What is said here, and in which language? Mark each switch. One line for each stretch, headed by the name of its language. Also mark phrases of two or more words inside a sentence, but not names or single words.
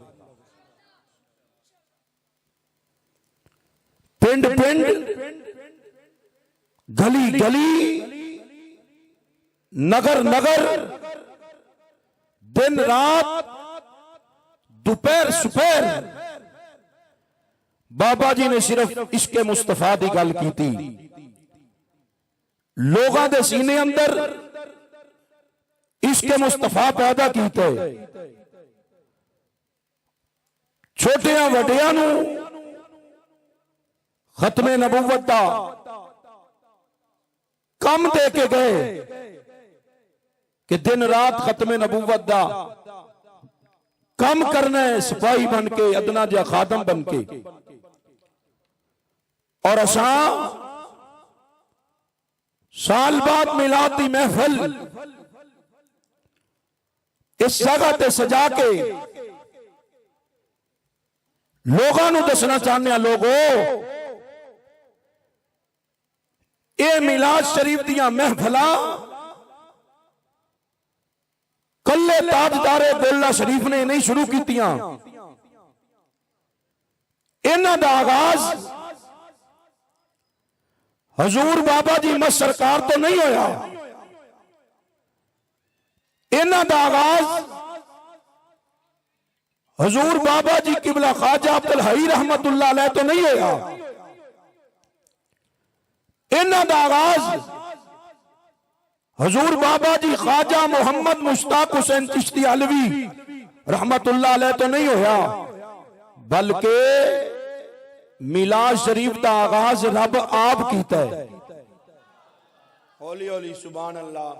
Punjabi: پنڈ پنڈ، گلی گلی، نگر نگر، دن رات، دوپہر سپہر، بابا جی نے صرف عشق مصطفیٰ دی گل کی تھی. لوگاں دے سینے اندر عشق مصطفیٰ پیدا کیتے، چھوٹیاں وڈیاں نو ختم نبوت دا کم دے کے گئے کہ دن رات ختم نبوت دا کم کرنا ہے، سپاہی بن کے، ادنا جا خادم بن کے. اور اساں سال بعد میلاد دی محفل اس جگہ تے سجا کے لوگاں نو دسنا چاہنے ہیں، لوگو اے میلاد شریف دیاں محفلاں کلے تاجدار گولڑا شریف نے نہیں شروع کیتیاں. انہاں دا آغاز حضور بابا جی مس سرکار تو نہیں ہویا. انہاں دا آغاز حضور بابا جی قبلہ خواجہ عبدالحی
Arabic: رحمت اللہ علیہ
Punjabi: تو نہیں ہویا. انہاں دا آغاز حضور بابا جی خواجہ محمد مشتاق حسین چشتی علوی
Arabic: رحمت اللہ علیہ
Punjabi: تو نہیں ہویا، بلکہ میلاد شریف دا آغاز رب آپ کیتا ہے. ہولی ہولی
Arabic: سبحان اللہ.